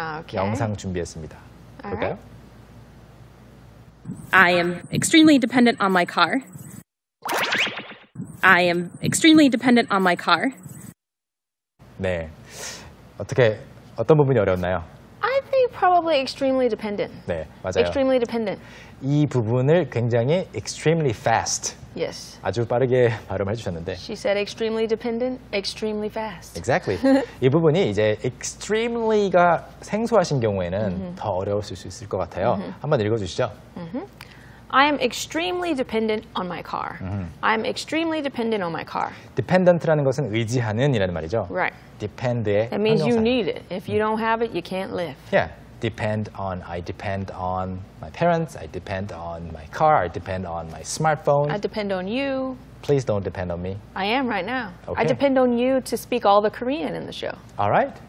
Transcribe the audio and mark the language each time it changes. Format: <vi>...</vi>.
<en>Okay.</en> <ko>영상 준비했습니다. 볼까요?</ko> <en>I am extremely dependent on my car. I am extremely dependent on my car.</en> <ko>네. 어떤 부분이 어려웠나요?</ko> <en>I think probably extremely dependent.</en> <ko>네, 맞아요.</ko> <en>Extremely dependent.</en> <ko>이 부분을 굉장히</ko> <en>extremely fast. Yes.</en> <ko>아주 빠르게 발음해 주셨는데.</ko> <en>She said extremely dependent, extremely fast. Exactly.</en> <ko>이 부분이 이제 extremely가 생소하신 경우에는 더 어려우실 수 있을 것 같아요. 한번 읽어주시죠.</ko> <en>I am extremely dependent on my car. I am extremely dependent on my car.</en> <ko>dependent라는 것은 의지하는이라는 말이죠.</ko> <en>Right.</en> <ko>depend의</ko> <en>That means you</en> <ko>형용사.</ko> <en>need it. If you don't have it, you can't live. Yeah. I depend on my parents, I depend on my car, I depend on my smartphone. I depend on you. Please don't depend on me. I am right now. Okay. I depend on you to speak all the Korean in the show. All right.</en>